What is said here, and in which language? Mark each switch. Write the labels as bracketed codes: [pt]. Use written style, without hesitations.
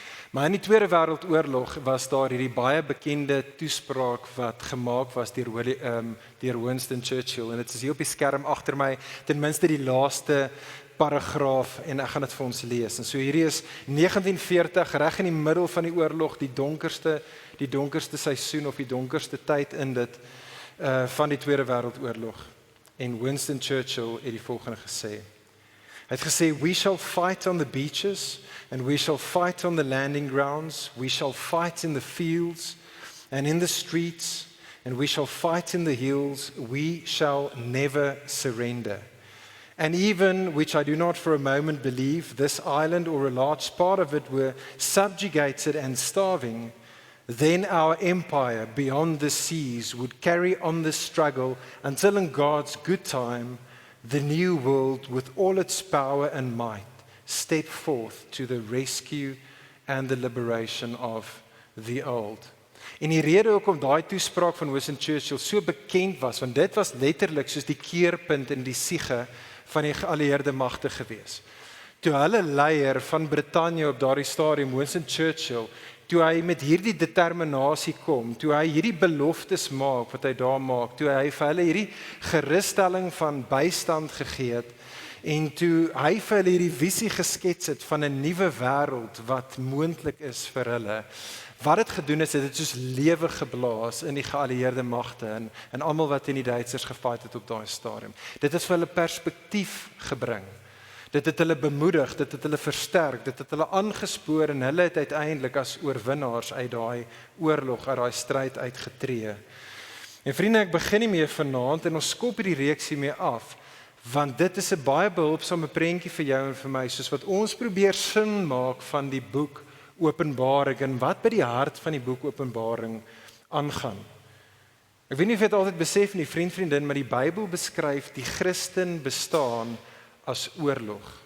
[af] Maar in die Tweede Wêreldoorlog was daar hierdie baie bekende toespraak wat gemaak was deur Winston Churchill en dit is hier op die skerm agter my, ten minste die laaste paragraaf en ek gaan dit vir ons lees. En so hierdie is 1940 reg in die middel van die oorlog, die donkerste seisoen of die donkerste tyd in dit van die Tweede Wêreldoorlog. En Winston Churchill het die volgende gesê. Hy het gesê, [en] "We shall fight on the beaches and we shall fight on the landing grounds, we shall fight in the fields and in the streets, and we shall fight in the hills, we shall never surrender. And even, which I do not for a moment believe, this island or a large part of it were subjugated and starving, then our empire beyond the seas would carry on this struggle until in God's good time, the new world with all its power and might step forth to the rescue and the liberation of the old." [af] En die rede hoekom daai toespraak van Winston Churchill so bekend was, want dit was letterlik soos die keerpunt in die siege van die geallieerde magte gewees. Toe hulle leier van Brittanje op daardie stadium, Winston Churchill, toe hy met hierdie determinasie kom, toe hy hierdie beloftes maak wat hy daar maak, toe hy vir hulle hierdie gerusstelling van bystand gegee het, en toe hy vir hulle hierdie visie geskets het van 'n nuwe wêreld wat moontlik is vir hulle. Wat dit gedoen is, dit soos lewe geblaas in die geallieerde magte en almal wat teen die Duitsers gefight het op daai stadium. Dit het vir hulle perspektief gebring. Dit het hulle bemoedig, dit het hulle versterk, dit het hulle aangespoor en hulle het uiteindelik as oorwinnaars uit daai oorlog, uit daai stryd uitgetree. En vriende, ek begin nie meer vanaand en ons skop hierdie reeksie mee af, want dit is 'n baie behulpsame prentjie vir jou en vir my, soos wat ons probeer sin maak van die boek Openbaring en wat by die hart van die boek Openbaring aangaan. Ek weet nie of jy dit altyd besef nie, vriendin, maar die Bybel beskryf die Christen bestaan as oorlog.